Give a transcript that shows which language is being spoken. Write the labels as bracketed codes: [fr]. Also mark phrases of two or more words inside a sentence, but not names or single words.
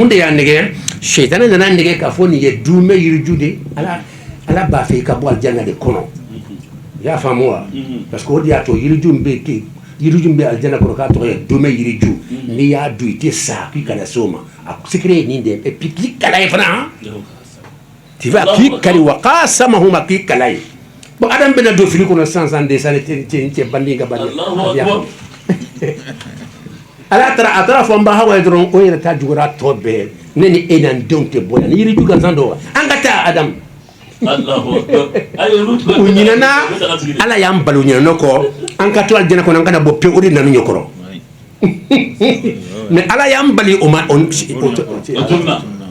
[bm] de y'a nɛgɛ sheitani nana nɛgɛ k'a fɔ nin ye duumɛ yiriju de ala b'a fɛ i ka bɔ alijana de kɔnɔ i y'a faamu wa [fr] parce que [bm] o de y'a to yiriju bɛ ten yiriju bɛ alijana kɔnɔ k'a tɔgɔ ye duumɛ yiriju n'i y'a dun i tɛ sa k'i kana se o ma a secret ye nin de [fr] et puis [bm] k'i kala ye fana [fr] tu vois [bm] k'i kali wa qasamahuma k'i kala ye bon Adam bɛna don fili kɔnɔ sisan de sa cɛ bandi ka bandi ala a taara fɔ n ba Hawa ye dɔrɔn o yɛrɛ ta jugura tɔ bɛɛ ne ni e n'an denw tɛ bɔ yan ni yiriju gansan dɔ an ka taa Adam u ɲinɛna ala y'an bali u ɲinɛna kɔ an ka to alijana kɔnɔ an kana bɔ pewu o de nana ɲɛkɔrɔ mais ala y'an bali o ma